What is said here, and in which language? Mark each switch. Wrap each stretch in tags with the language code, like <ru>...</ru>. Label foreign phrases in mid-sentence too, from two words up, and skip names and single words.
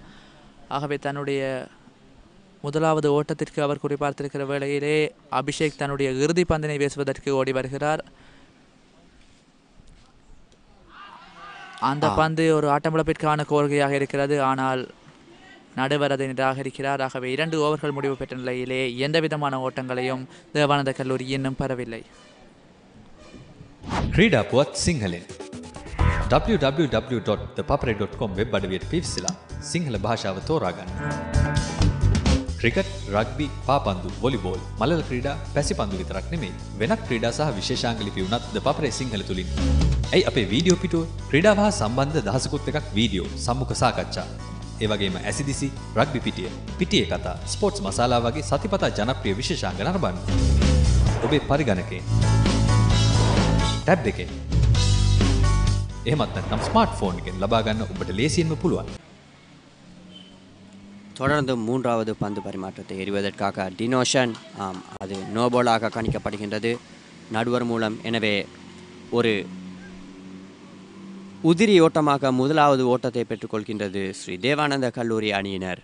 <ta>ஆகவே தன்னுடைய முதலாவது ஓட்டத்திற்கு அவர் குறிப்பார்த்திருக்கிற வேளையிலே அபிஷேக் தன்னுடைய இறுதி பந்தினை வீசுவதற்கு ஓடி வருகிறார். அந்த பந்து ஒரு ஆட்டமிழப்பிற்கான கோரிக்கையாக இருக்கிறது. ஆனால் நடுவர் அதை நிராகரிக்கிறார். ஆகவே 2 ஓவர்கள் முடிவு பெற்ற நிலையிலே எந்த விதமான ஓட்டங்களையும் தேவானந்த கல்லூரி இன்னும் பெறவில்லை.</ta> <si>ක්‍රීඩා පුවත් සිංහලෙන් www.thepapare.com වෙබ් අඩවියට පිවිසලා සිංහල භාෂාව තෝරාගන්න. ක්‍රිකට්, රග්බි, පාපන්දු, වොලිබෝල්, මලල ක්‍රීඩා, පැසිපන්දු විතරක් නෙමෙයි වෙනත් ක්‍රීඩා සහ විශේෂාංග ලිපි උනත් ද පපරේ සිංහල තුලින්. ඇයි අපේ වීඩියෝ පිටුව ක්‍රීඩාව හා සම්බන්ධ දහසකුත් එකක් වීඩියෝ, සම්මුඛ සාකච්ඡා, ඒ වගේම ඇසිදිසි, රග්බි පිටිය, පිටියේ කතා, ස්පෝර්ට්ස් මසාලා වගේ සතිපතා ජනප්‍රිය විශේෂාංග නරඹන්න. ඔබේ පරිගණකයෙන්, ටැබ් එකෙන්, එහෙමත් නැත්නම් ස්මාර්ට්ෆෝන් එකෙන් ලබා ගන්න ඔබට ලේසියෙන්ම පුළුවන්.</si> <ta>தொடர்ந்து 3வது பந்து பரிமாற்றத்தை எறிவதற்காக டினோஷன், அது நோபாலாக கணிக்கப்படுகின்றது நடுவர் மூலம். எனவே ஒரு உதிரி ஓட்டமாக முதலாவது ஓட்டத்தை பெற்றுக்கொள்கின்றது ஸ்ரீ தேவானந்த கல்லூரி அணியினர்.</ta>